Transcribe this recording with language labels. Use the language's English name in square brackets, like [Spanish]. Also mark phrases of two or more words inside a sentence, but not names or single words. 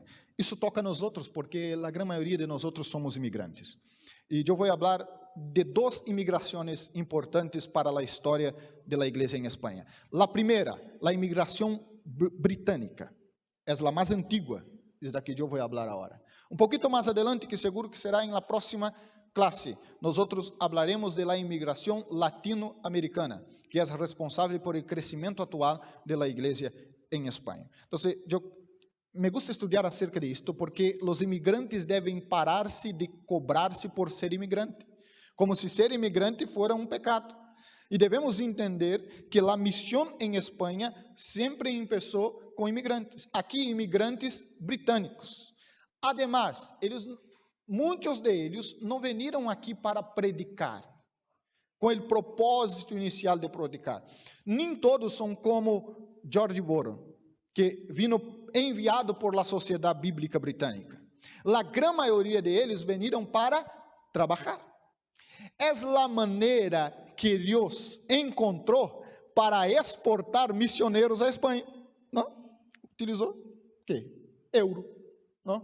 [Portuguese] Isso toca a nós outros, porque a grande maioria de nós outros somos imigrantes. E eu vou falar de duas imigrações importantes para a história da igreja em Espanha. A primeira, a imigração britânica. É a mais antiga, desde que eu vou falar agora. Um pouquinho mais adelante, que seguro que será em [Spanish] la próxima [Portuguese] classe, nós falaremos [Spanish] de la [Portuguese] imigração latino-americana, que é responsável [Spanish] por el [Portuguese] crescimento atual da igreja em Espanha. Então, [Spanish] me gusta [Portuguese] estudar acerca de isto, porque os imigrantes devem parar-se de cobrar-se por ser imigrante, como se ser imigrante fora um pecado. E devemos entender que a missão em Espanha sempre começou com imigrantes. Aqui, imigrantes britânicos. Además, muitos deles não vieram aqui para predicar, com o propósito inicial de predicar. Nem todos são como George Boron, que [Spanish] vino enviado por la [Portuguese] Sociedade Bíblica Britânica. A grande maioria deles vieram para trabalhar. É a maneira que Deus encontrou para exportar missioneiros à Espanha. Não? Utilizou que? Euro. Não?